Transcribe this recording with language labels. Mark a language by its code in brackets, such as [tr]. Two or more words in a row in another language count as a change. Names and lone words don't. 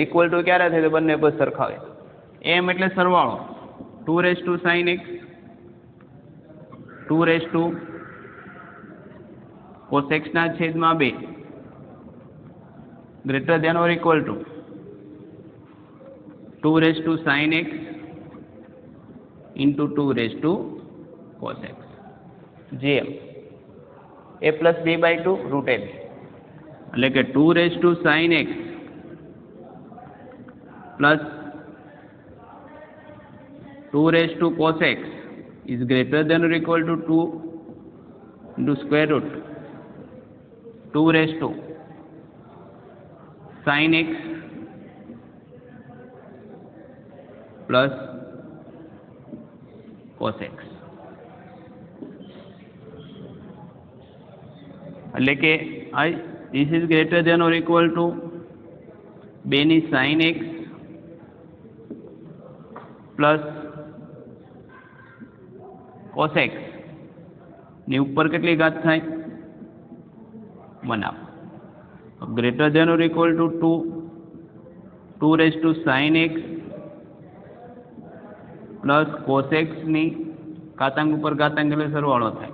[en] equal to [gu] ક્યારે થાય તો બંને પર સરખાવે. એમ એટલે સરવાળો [en] 2 sin x 2 cos x [gu] ના છેદમાં [en] 2 greater than or equal to 2 sin x into 2 cos x gm a plus b/2 root a, [gu] એટલે કે 2 [en] sin x plus 2 cos x is greater than or equal to 2 into square root 2 sin x plus cos x, [gu] એટલે કે [en] this is greater than or equal to 2 sin x પ્લસ cos x [gu] ની ઉપર કેટલી ઘાત થાય [en] 1 હાફ. greater than or equal to 2 sin x પ્લસ cos x [gu] ની ઘાતાંક ઉપર ઘાતાંક એટલે સરવાળો થાય.